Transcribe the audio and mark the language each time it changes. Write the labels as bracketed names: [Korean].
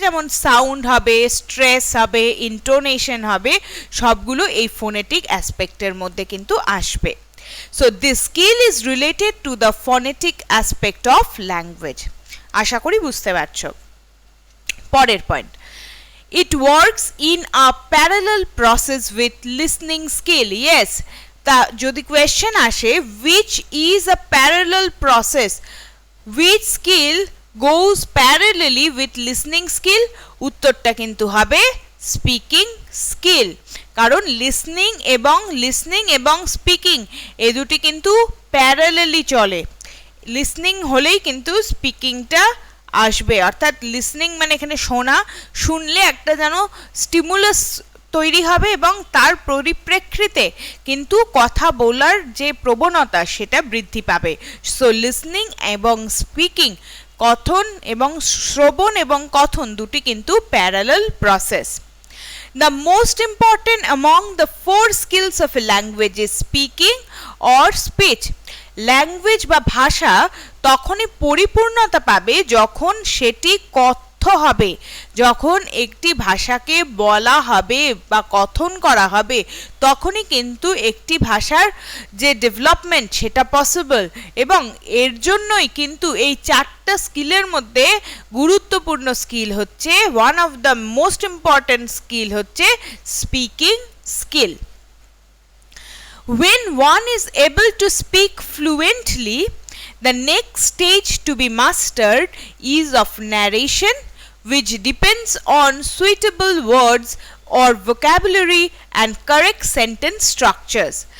[Bangla] যেমন সাউন্ড হবে, স্ট্রেস হবে, ইন্টোনেশন হবে, সবগুলো এই ফোনেটিক অ্যাসপেক্টের মধ্যে কিন্তু আসবে। [English] So this skill is related to the phonetic aspect of language. [Bangla] আশা করি বুঝতে পারছো। পরের point, [English] It works in a parallel process with listening skill. Yes, [Bangla] তা যদি কোয়েশ্চেন আসে [English] which is a parallel process, which skill goes parallelly with listening skill, [Bangla] উত্তরটা কিন্তু হবে স্পিকিং স্কিল। কারণ লিসনিং এবং স্পিকিং এই দুটি কিন্তু প্যারালালি চলে। লিসনিং হলেই কিন্তু স্পিকিংটা আসবে, অর্থাৎ লিসনিং মানে এখানে শোনা, শুনলে একটা যেন স্টিমুলাস তৈরি হবে এবং তার পরিপ্রেক্ষিতে কিন্তু কথা বলার যে প্রবণতা সেটা বৃদ্ধি পাবে। সো লিসনিং এবং স্পিকিং, কথন এবং শ্রবণ এবং কথন দুটি কিন্তু parallel process. [English] The most important among the 4 skills of a language is speaking or speech. [Bangla] Language বা ভাষা তখনই পরিপূর্ণতা পাবে যখন সেটি কথ্য হবে, যখন একটি ভাষাকে বলা হবে বা কথন করা হবে, তখনই কিন্তু একটি ভাষার যে ডেভেলপমেন্ট সেটা পসিবল। এবং এর জন্যই কিন্তু এই 4টা স্কিলের মধ্যে গুরুত্বপূর্ণ স্কিল হচ্ছে, [English] one of the most important skill [Bangla] হচ্ছে speaking skill. [English] When one is able to speak fluently, the next stage to be mastered is of narration, which depends on suitable words or vocabulary and correct sentence structures.